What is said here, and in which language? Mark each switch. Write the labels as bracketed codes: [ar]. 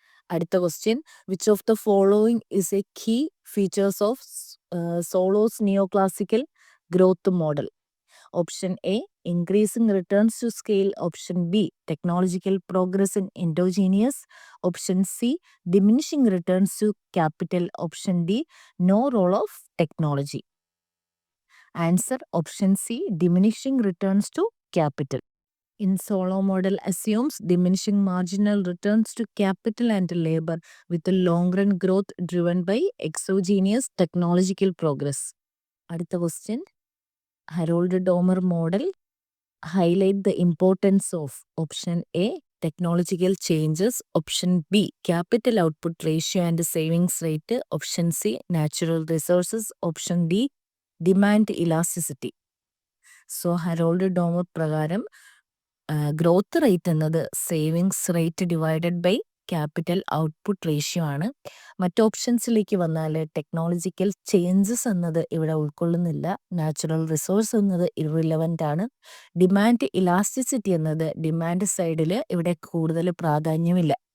[en] അടുത്ത question, which of the following is a key features of Solow's neoclassical growth model? Option A, increasing returns to scale, option B technological progress in endogenous, option C diminishing returns to capital, option D no role of technology. Answer option C, diminishing returns to capital. In Solow model assumes diminishing marginal returns to capital and labor with a long-run growth driven by exogenous technological progress. അടുത്ത question, Harrod Domar model highlight the importance of option A technological changes, option B capital output ratio and savings rate, option C natural resources, option D demand elasticity. [ml] So Harold Domar പ്രകാരം growth rate എന്നത് savings rate divided by capital output ratio ആണ്. മറ്റ് ഓപ്ഷൻസിലേക്ക് വന്നാൽ technological changes എന്നത് ഇവിടെ ഉൾക്കൊള്ളുന്നില്ല, natural resource എന്നത് irrelevant ആണ്, ഡിമാൻഡ് ഇലാസ്റ്റിസിറ്റി എന്നത് ഡിമാൻഡ് സൈഡിൽ ഇവിടെ കൂടുതൽ പ്രാധാന്യമില്ല.